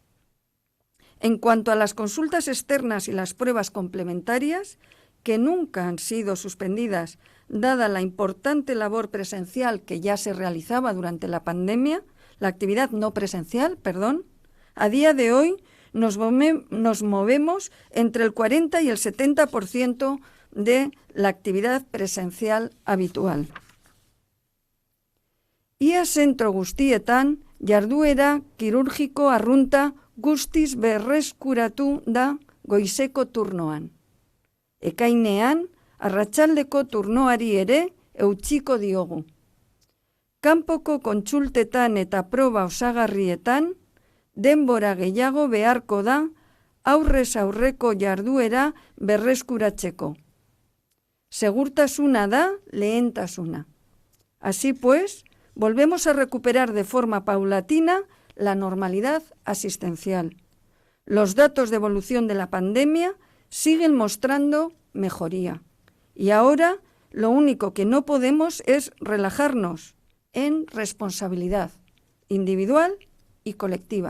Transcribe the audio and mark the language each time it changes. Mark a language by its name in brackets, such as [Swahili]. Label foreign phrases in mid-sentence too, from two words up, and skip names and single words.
[Spanish] En cuanto a las consultas externas y las pruebas complementarias, que nunca han sido suspendidas dada la importante labor presencial que ya se realizaba durante la pandemia, la actividad no presencial, a día de hoy nos movemos entre el 40 y el 70% de la actividad presencial habitual. [Basque] Ia zentro guztietan jarduera kirurgiko arrunta guztiz berreskuratu da goizeko turnoan. Ekainean, arratsaldeko turnoari ere eutsiko diogu. Kanpoko kontsultetan eta proba osagarrietan, denbora gehiago beharko da aurrez aurreko jarduera berreskuratzeko. Segurtasuna da lehentasuna. [Spanish] Así pues, volvemos a recuperar de forma paulatina la normalidad asistencial. Los datos de evolución de la pandemia siguen mostrando mejoría. Y ahora lo único que no podemos es relajarnos en responsabilidad individual y colectiva.